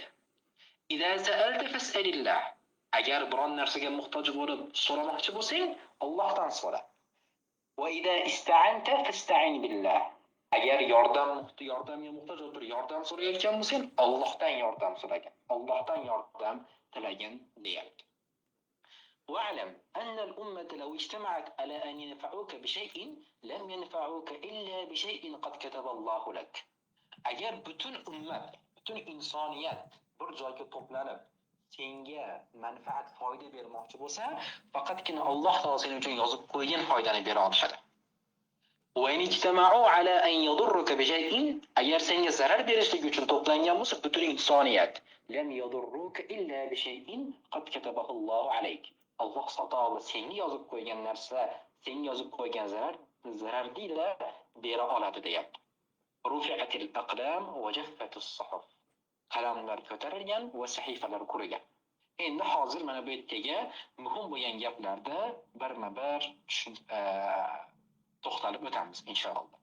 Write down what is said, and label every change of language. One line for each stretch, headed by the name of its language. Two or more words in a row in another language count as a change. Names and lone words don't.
Arabic: إذا سألت فاسأل الله.
Uzbek: Agar biron narsaga muhtoj bo'lib so'ramoqchi bo'lsang, Allohdan so'ra.
Arabic: وإذا استعنت فاستعن بالله.
Uzbek: Agar yordamga muhtoj bo'lib yordam so'rayotgan bo'lsang, Allohdan yordam so'ragin. Allohdan yordam tilagin deyapti.
Arabic: واعلم أن الأمة لو اجتمعت على أن ينفعوك بشيء لم ينفعوك إلا بشيء قد كتب الله لك.
Uzbek: Agar butun ummat, butun insoniyat bir joyga to'planib senga manfaat, foyda bermoqchi bo'lsa, faqatgina Alloh taolo sen uchun yozib qo'ygan foydani bera oladi.
Arabic: وإن اجتمعوا على أن يضروك بشيء,
Uzbek: agar senga zarar berishlik uchun to'plangan bo'lsa butun insoniyat,
Arabic: لم يضروك إلا بشيء قد كتبه الله عليك.
Uzbek: Alloh taolo senga yozib qo'ygan narsa, senga yozib qo'ygan zararni bera oladi deyapti.
Arabic: رفعت الأقلام وجفت الصحف.
Uzbek: Qalamlar ko'tarilgan va sahifalar qurigan. Endi hozir mana bu yerdagi muhim bo'lgan gaplarda birma-bir to'xtalib o'tamiz inshaalloh.